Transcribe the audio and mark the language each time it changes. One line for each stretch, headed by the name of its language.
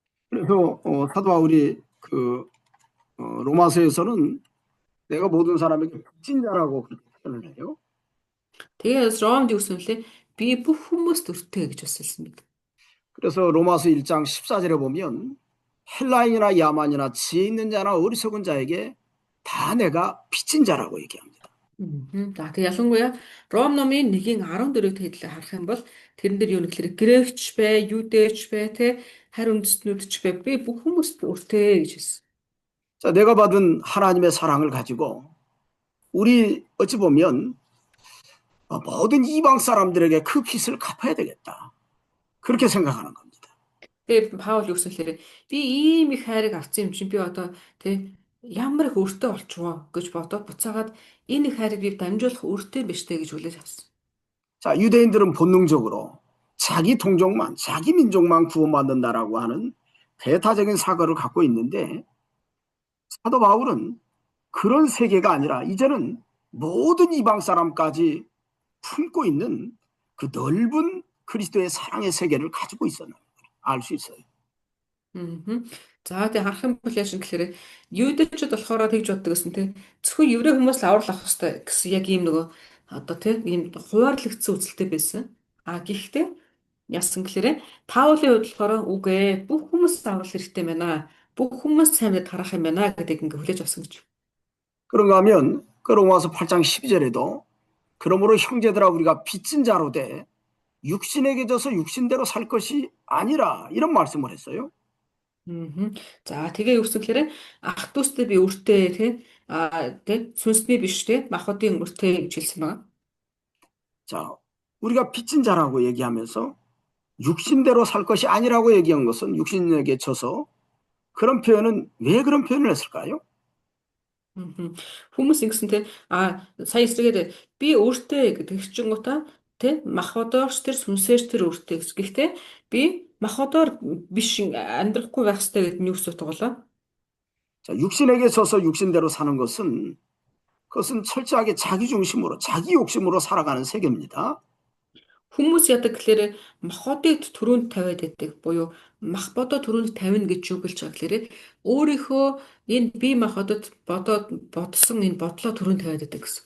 Korean: 그래서 사도 바울이 그 로마서에서는 내가 모든 사람에게 빚진 자라고 그렇게 표현을 해요.
Mongolian: Тэгээд Ромд юу гэсэн лээ? Би бүх хүмүүст өртөө гэж бас хэлсэн мэт.
Korean: 그래서 로마서 1장 14절에 보면 헬라인이나 야만이나 지혜 있는 자나 어리석은 자에게 다 내가 빚진 자라고 얘기합니다.
Mongolian: За тэг ялангуяа Ром номын 1:14-ийг хэдлээ харах юм бол тэрэн дээр юу нэхлээр грекч бай, юдэч бай, тэ харь үндэстнүүд ч бай би бүх хүмүүст өртөө гэж хэлсэн.
Korean: 자, 내가 받은 하나님의 사랑을 가지고 우리 어찌 보면 모든 이방 사람들에게 그 빚을 갚아야 되겠다. 그렇게 생각하는 겁니다.
Mongolian: Тэгээд Паул юу гэсэн хэлэхээр би ийм их хайрыг авсан юм чинь би одоо тэ ямар их өртөө болчихвоо гэж бодоод буцаагаад энэ их хайрыг би дамжуулах өртөө биш тэ гэж хүлээж авсан.
Korean: 자, 유대인들은 본능적으로 자기 동족만, 자기 민족만 구원받는다라고 하는 배타적인 사고를 갖고 있는데 사도 바울은 그런 세계가 아니라 이제는 모든 이방 사람까지 품고 있는 그 넓은 그리스도의 사랑의 세계를 가지고 있었는 걸 알 수 있어요. Мгм.
Mongolian: За тэг харах юм бол яаш гэхээр юудэчүүд болохоор тэгж боддог гэсэн тий. Зөвхөн еврей хүмүүс л аврал авах хэрэгтэй гэсэн яг ийм нөгөө одоо тий ийм хуваарлагдсан үзэлтэй байсан. А гэхдээ яасан гэхээр Паулийн хувьд болохоор үгүй бүх хүмүүс аврал хэрэгтэй байна. Бүх хүмүүс сайн мэд харах юм байна гэдэг ингээ хүлээж авсан гэж.
Korean: 그런가 하면 그 로마서 8장 12절에도 그러므로 형제들아 우리가 빚진 자로 돼 육신에게 져서 육신대로 살 것이 아니라 이런 말씀을 했어요. Мгм.
Mongolian: За тэгээ юу гэсэн гэхээр ах дүүстэй би өртөө тий тий сүнсний биш тий махбодын өртөө гэж хэлсэн байна.
Korean: 자, 우리가 빚진 자라고 얘기하면서 육신대로 살 것이 아니라고 얘기한 것은 육신에게 져서 그런 표현은 왜 그런 표현을 했을까요? Мгм.
Mongolian: Хүмүүс ингэсэн те сая эсрэгээр би өөртөө гэдэг чингуудаа те махбодоорч тэр сүнсээр тэр өөртөө гэж. Гэхдээ би махбодоор биш амьдрахгүй байх хэрэгтэй гэдэг нь юу гэсэн үг болоо.
Korean: 자, 육신에게 져서 육신대로 사는 것은 그것은 철저하게 자기 중심으로 자기 욕심으로 살아가는 세계입니다.
Mongolian: Хүмүүс ядаг гэхээр махбодыг түрүүнд тавиад байдаг буюу махбодоо түрүүнд тавина гэж юу гэлж байгаа гэхээр өөрийнхөө энэ бие махбодод бодсон энэ бодлоо түрүүнд тавиад байдаг гэсэн.